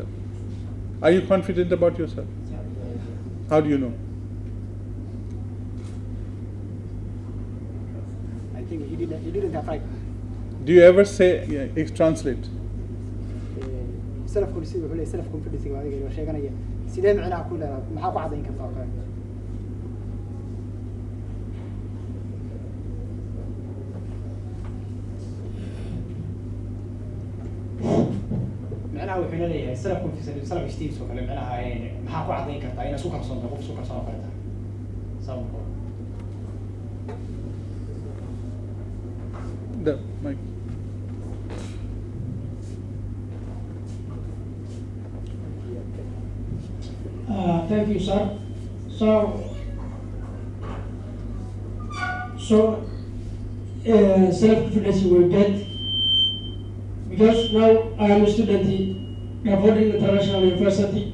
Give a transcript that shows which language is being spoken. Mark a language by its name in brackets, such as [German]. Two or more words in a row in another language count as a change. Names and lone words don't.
[English] Are you confident about yourself? How do you know? I think he didn't have right. Do you ever say, translate? self confidence [Somali] waa adiga sheeganaya sidee macnaha ku leeyahay maxaa ku cadayn kartaa kale macnaha wuxuu leeyahay [English] self confidence self esteem [Somali] soo kale macnaha maxaa ku cadayn kartaa inaad isku kalsoon tahay qof isku kalsoon kale tahay sababta [English] The mic. Thank you, sir. So self-confidence you will get, because now I am a student in Gavaudan International University.